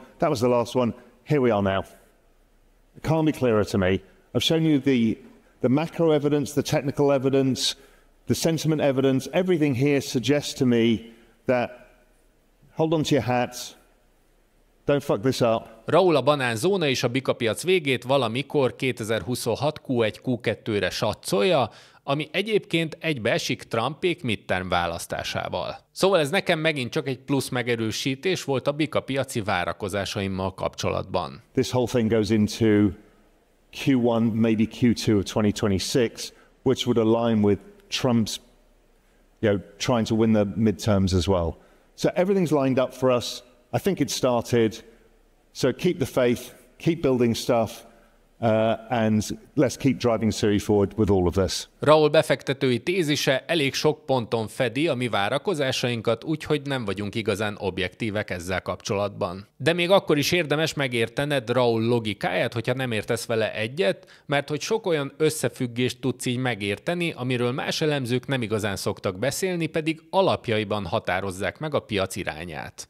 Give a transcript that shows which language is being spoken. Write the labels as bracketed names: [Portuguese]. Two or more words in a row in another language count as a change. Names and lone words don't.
[English] That was the last one. Here we are now. It can't be clearer to me. I've shown you the macro evidence, the technical evidence, the sentiment evidence. Everything here suggests to me that hold on to your hats. Don't fuck this up. [Hungarian] RAOUL a banánzóna és a bikapiac végét valamikor 2026 Q1 Q2-re satszolja, ami egyébként egybeesik Trumpék midterm választásával. Szóval ez nekem megint csak egy plusz megerősítés volt a bikapiaci várakozásaimmal kapcsolatban. [English] This whole thing goes into Q1, maybe Q2 of 2026, which would align with Trump's, trying to win the midterms as well. So everything's lined up for us. I think it started. So keep the faith, keep building stuff, and let's keep driving SUI forward with all of this. [Hungarian] RAOUL befektetői tézise elég sok ponton fedi a mi várakozásainkat, úgyhogy nem vagyunk igazán objektívek ezzel kapcsolatban. De még akkor is érdemes megértened RAOUL logikáját, hogyha nem értesz vele egyet, mert hogy sok olyan összefüggést tudsz így megérteni, amiről más elemzők nem igazán szoktak beszélni, pedig alapjaiban határozzák meg a piac irányát.